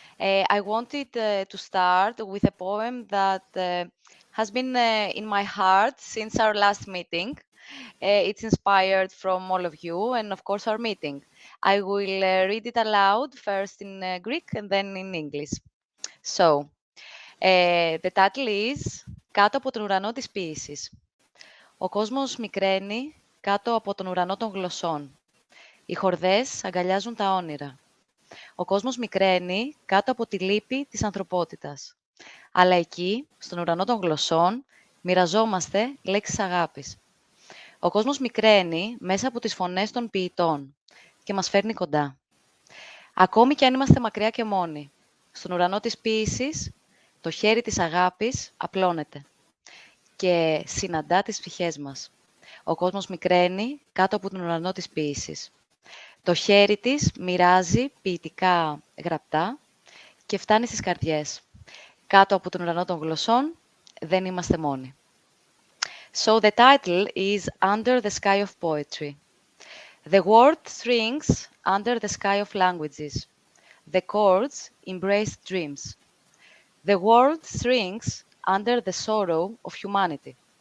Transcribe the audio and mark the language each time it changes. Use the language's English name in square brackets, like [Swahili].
[English] I wanted to start with a poem that has been in my heart since our last meeting. It's inspired from all of you and, of course, our meeting. I will read it aloud, first in Greek and then in English. So, the title is [Greek] «Κάτω από τον ουρανό της ποίησης». Ο κόσμος μικραίνει κάτω από τον ουρανό των γλωσσών. Οι χορδές αγκαλιάζουν τα όνειρα. Ο κόσμος μικραίνει κάτω από τη λύπη της ανθρωπότητας. Αλλά εκεί, στον ουρανό των γλωσσών, μοιραζόμαστε λέξεις αγάπης. Ο κόσμος μικραίνει μέσα από τις φωνές των ποιητών και μας φέρνει κοντά. Ακόμη κι αν είμαστε μακριά και μόνοι, στον ουρανό της ποίησης, το χέρι της αγάπης απλώνεται και συναντά τις ψυχές μας. Ο κόσμος μικραίνει κάτω από τον ουρανό της ποίησης. Το χέρι της μοιράζει ποιητικά γραπτά και φτάνει στις καρδιές. Κάτω από τον ουρανό των γλωσσών δεν είμαστε μόνοι. [English] So the title is Under the Sky of Poetry. The world strings under the sky of languages. The chords embrace dreams. The world strings under the sorrow of humanity.